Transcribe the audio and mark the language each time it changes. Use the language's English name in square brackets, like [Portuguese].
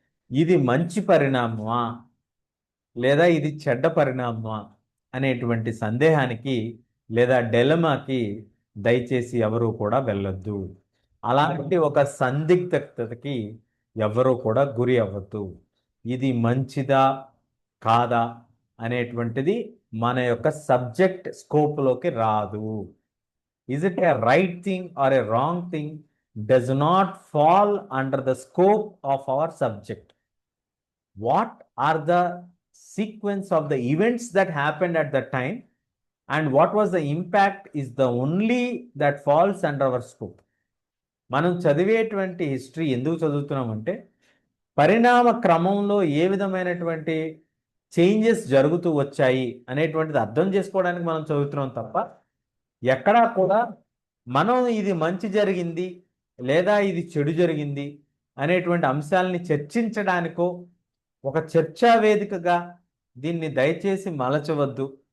[Telugu] ఇది మంచి పరిణామమా లేదా ఇది చెడ్డ పరిణామమా అనేటువంటి సందేహానికి లేదా డెలమాకి దయచేసి ఎవరూ కూడా వెళ్ళొద్దు. అలాంటి ఒక సందిగ్ధతకి ఎవరూ కూడా గురి అవ్వద్దు. ఇది మంచిదా కాదా అనేటువంటిది మన యొక్క సబ్జెక్ట్ స్కోప్లోకి రాదు. [English] Is it a right thing or a wrong thing does not fall under the scope of our subject. What are the sequence of the events that happened at that time and what was the impact is the only that falls under our scope. [Telugu] మనం చదివేటువంటి history ఎందుకు చదువుతున్నామంటే పరిణామ క్రమంలో ఏ విధమైనటువంటి changes జరుగుతూ వచ్చాయి అనేటువంటిది అర్థం చేసుకోవడానికి మనం చదువుతున్నాం తప్ప ఎక్కడా కూడా మనం ఇది మంచి జరిగింది లేదా ఇది చెడు జరిగింది అనేటువంటి అంశాలని చర్చించడానికో ఒక చర్చా వేదికగా దీన్ని దయచేసి మలచవద్దు.